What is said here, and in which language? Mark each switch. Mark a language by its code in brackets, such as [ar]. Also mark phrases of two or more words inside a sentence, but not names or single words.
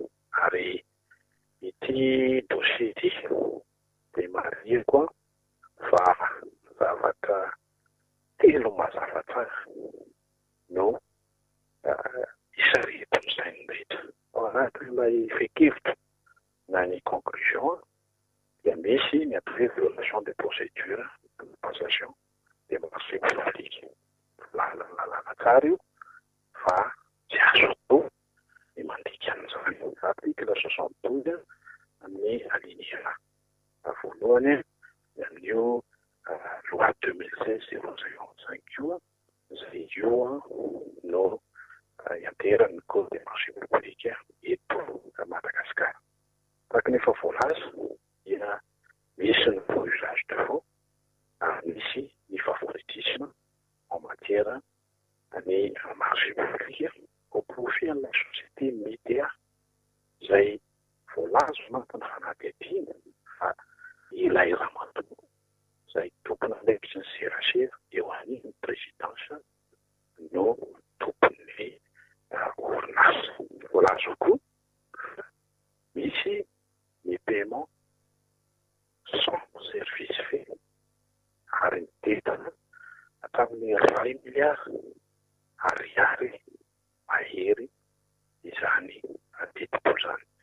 [mg] Ary ity dossier ity dia marihana koa fa zavatra telo mazava tsara no isaretin'izay ny rehetra. Ao anatin'ilay fehi-kevitra na ny conclusion dia misy ny atao hoe [fr] violation de procédure de passation des marchés publics. [mg] Lalana tsara io fa tsy azo atao ny mandika an'izany. Article 72 amin'ny alinéa voalohany amin'io loi 2016-005 io izay io no ianteran'ny [fr] code des marchés publics [mg] eto Madagasikara. Tahaka ny efa voalaza dia misy ny [fr] faux usage de faux [mg] ary misy ny [fr] favoritisme en matière [mg] ny [fr] marché public au profit de la société média [mg] izay voalaza anatin'ny fanadihadiana fa ilay ramatoa izay tompony lepitra ny serasera eo an'iny présidence no tompon'ny orinasa. Voalaza koa misy ny [fr] paiement sans service fait [mg] ary ny tetana hatramin'ny 20 milliards ariary mahery izany tetipo zany